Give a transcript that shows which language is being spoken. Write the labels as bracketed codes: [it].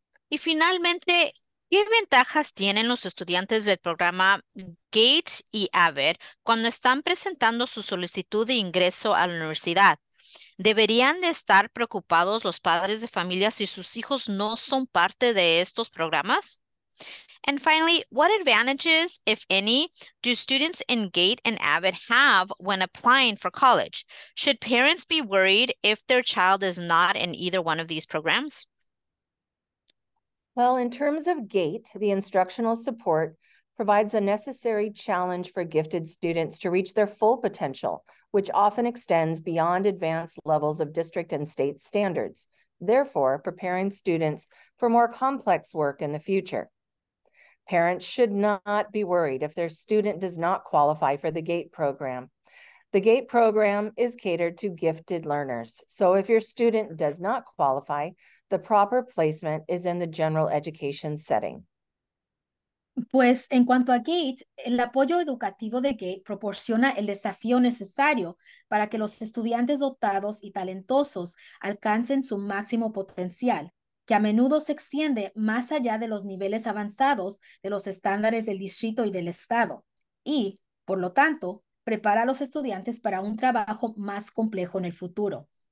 [es] Y finalmente, ¿qué ventajas tienen los estudiantes del programa GATE y AVID cuando están presentando su solicitud de ingreso a la universidad? ¿Deberían de estar preocupados los padres de familia si sus hijos no son parte de estos programas? [en] And finally, what advantages, if any, do students in GATE and AVID have when applying for college? Should parents be worried if their child is not in either one of these programs? Well, in terms of GATE, the instructional support provides the necessary challenge for gifted students to reach their full potential, which often extends beyond advanced levels of district and state standards, therefore preparing students for more complex work in the future. Parents should not be worried if their student does not qualify for the GATE program. The GATE program is catered to gifted learners. So if your student does not qualify, the proper placement is in the general education setting. [es] Pues en cuanto a GATE, el apoyo educativo de GATE proporciona el desafío necesario para que los estudiantes dotados y talentosos alcancen su máximo potencial, que a menudo se extiende más allá de los niveles avanzados de los estándares del distrito y del estado, y, por lo tanto, prepara a los estudiantes para un trabajo más complejo en el futuro.